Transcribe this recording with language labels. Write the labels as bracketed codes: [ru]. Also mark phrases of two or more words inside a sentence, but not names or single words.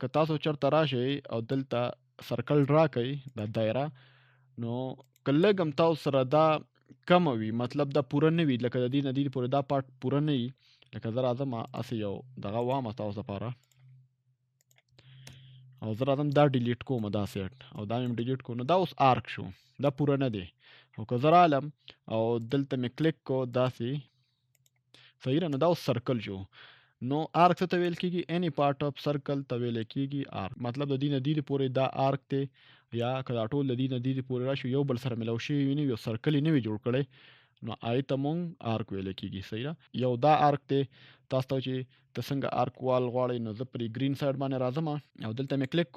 [ps] که تاسو چېرته راشئ او دلته سرکل ډرا کړئ، دا دایره، نو که لږ هم تاسو سره دا کمه وي، مطلب دا پوره نه وي، لکه د دې نه دې پورې دا پارټ پوره نه وي، لکه زه راځم هسې یو دغه وامه تاسو دپاره او زه راځم دا ډیلیټ کوم دا سیټ او دا مې ډیلیټ کو، نو دا اوس آرک شو، دا پوره نه دی. او که زه رالم او دلته مې کلیک کو داسې صحیح ده، نو دا اوس سرکل شو. نو آرک څه ته ویل کېږي؟ [en] any part of circle [ps] ته ویل کېږي آرک. مطلب د دې نه دې پورې دا آرک دی، یا که دا ټول د دې نه دې پورې راشي یو بل سره ملو شوي نه وي، یو سرکل یې نه وي جوړ کړی، نو هغې ته مونږ آرک ویلی کېږي. صحیح ده. یو دا آرک دی. تاسو ته چې ته څنګه آرک وال غواړئ، نو زه پرې ګرین سایډ باندې راځم او دلته مې کلیک کو.